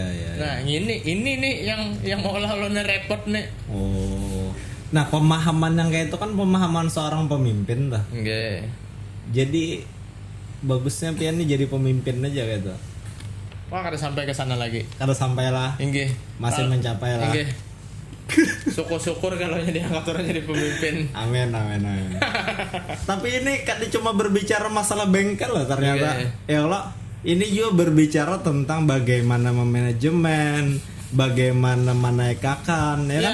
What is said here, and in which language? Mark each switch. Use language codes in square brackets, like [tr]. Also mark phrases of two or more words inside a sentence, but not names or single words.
[id] Nah, ini nih yang olah-olahnya repot nih. Oh. Nah, pemahaman yang kayak itu kan pemahaman seorang pemimpin lah. [jv] Nggih. [id] Jadi bagusnya pian nih jadi pemimpin aja gitu. [bjn] Wah, kada sampai ke sana lagi. Kada sampailah. [jv] Nggih. [id] Masih mencapai lah. [jv] Nggih. [id] Syukur-syukur kalau diangkat orang jadi pemimpin. Amin. Tapi ini kan cuma berbicara masalah bengkel lah ternyata. Ya Allah, ini juga berbicara tentang bagaimana memanajemen, bagaimana menaikkan, ya kan?